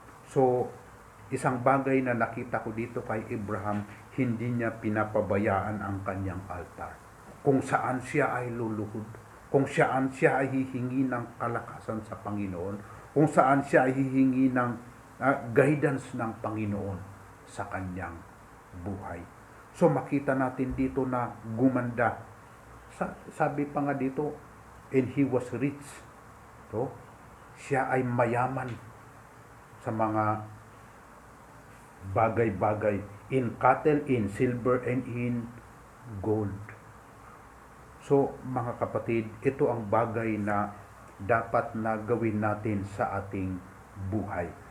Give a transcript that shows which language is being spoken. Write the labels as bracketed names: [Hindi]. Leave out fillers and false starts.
[Filipino] So, isang bagay na nakita ko dito kay Abraham, hindi niya pinapabayaan ang kanyang altar. Kung saan siya ay luluhod, kung saan siya ay hihingi ng kalakasan sa Panginoon, kung saan siya ay hihingi ng guidance ng Panginoon sa kanyang buhay. So makita natin dito na gumanda. Sabi pa nga dito, [English] and he was rich. [Filipino] So, siya ay mayaman sa mga bagay-bagay, [English] in cattle, in silver, and in gold. [Filipino] So, mga kapatid, ito ang bagay na dapat na gawin natin sa ating buhay.